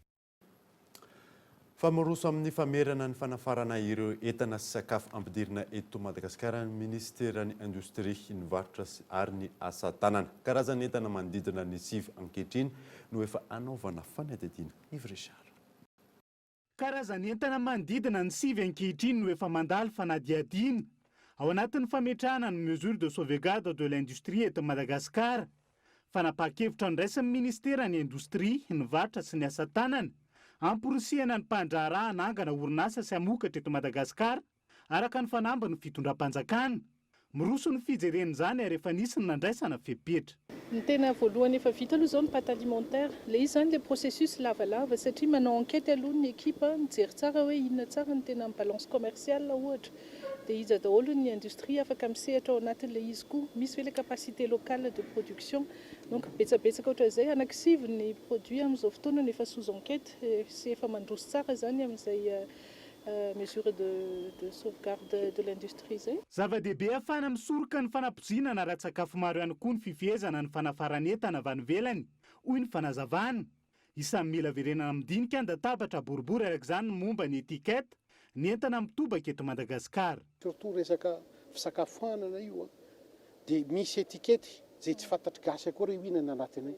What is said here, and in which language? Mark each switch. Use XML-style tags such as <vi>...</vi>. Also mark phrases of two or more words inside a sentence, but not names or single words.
<mg>Famoroso amin'ny famerana ny fanafarana ireo entana sy sakafo ampidirina eto Madagasikara ny ministeran'ny indostria ny varotra ary ny asa tanana. Karazana entana manodidina ny 7 ankehitriny no efa anaovana fanadihadiana. Yves Richard. Karazana entana manodidina ny 7 ankehitriny no efa mandalo fanadihadiana ao anatin'ny fametrahana ny</mg> <fr>mesure de sauvegarde de l'industrie</fr> <mg>eto Madagasikara. Fanapa-kevitra niraisin'ny ministeran'ny indostria ny varotra sy ny asa tanana amporisihana ny mpandraharahana angana orinasa sy amokatra eto Madagasikara araka ny fanamban'ny fitondram-panjakana. Miroso ny fijerena izany ary efa nisy ny nandraisana fepetra. Ny tena voalohany efa vita aloha izao ny</mg> <fr>pâte alimentaire.</fr> <mg>Le izy zany</mg> <fr>le processus</fr> <mg>lavalava satria manao enquête aloha ny équipe mijery tsara hoe inona tsara ny tena</mg> <fr>balance commerciale</fr> <mg>ohatra. Dia izy daholo ny industrie afaka misehatra ao anatin'le izy koa. Misy hoe</mg> <fr>le capacité locale de production.</fr> <mg>Donc betsabetsaka ohatran'izay anankisivy ny produit amin'izao fotoana efa</mg> <fr>sous enquête</fr> <mg>sy efa mandroso tsara zany amin'izay</mg> <fr>mesure de sauvegarde de l'industrie</fr> <mg>zay. Zava-dehibe afana misoroka ny fanapozina na ratsakafo maro ihany koa ny fifehezana ny fanafaranetana avy any ivelany hoy ny fanazavana. Isan'ny mila verenana midinika andatabatra boribory araka izany momba ny etiketa ny entana mitobaka eto Madagasikara. Surtout resaka fisakafoanana io dia misy etikety zay tsy fantatry gasy akory ihinana anatiny.</mg>